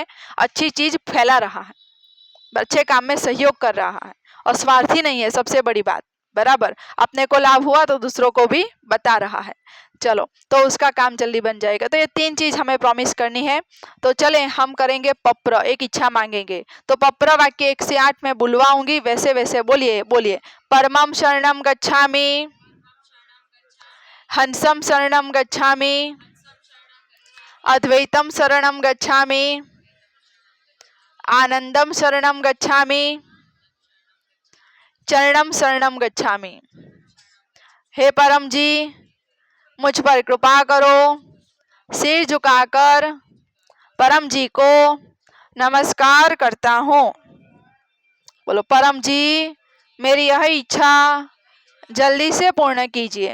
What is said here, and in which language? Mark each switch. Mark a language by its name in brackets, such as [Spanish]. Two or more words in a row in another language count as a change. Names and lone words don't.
[Hindi] अच्छी चीज फैला रहा है, अच्छे काम में सहयोग कर रहा है और स्वार्थी नहीं है, सबसे बड़ी बात। बराबर, अपने को लाभ हुआ तो दूसरों को भी बता रहा है। चलो, तो उसका काम जल्दी बन जाएगा। तो ये 3 चीज हमें प्रॉमिस करनी है। तो चलें हम करेंगे पप्र, एक इच्छा मांगेंगे। तो पप्र वाक्य 1 से 8 में बुलवाऊंगी, वैसे वैसे बोलिए। बोलिए, [Pali] परमं शरणं गच्छामि, हंसं शरणं गच्छामि, अद्वैतं शरणं गच्छामि, आनंदं शरणं गच्छामि, चरणं शरणं गच्छामि। [Hindi] हे परम जी, मुझ पर कृपा करो। सिर झुकाकर परम जी को नमस्कार करता हूँ। बोलो, परम जी मेरी यह इच्छा जल्दी से पूर्ण कीजिए।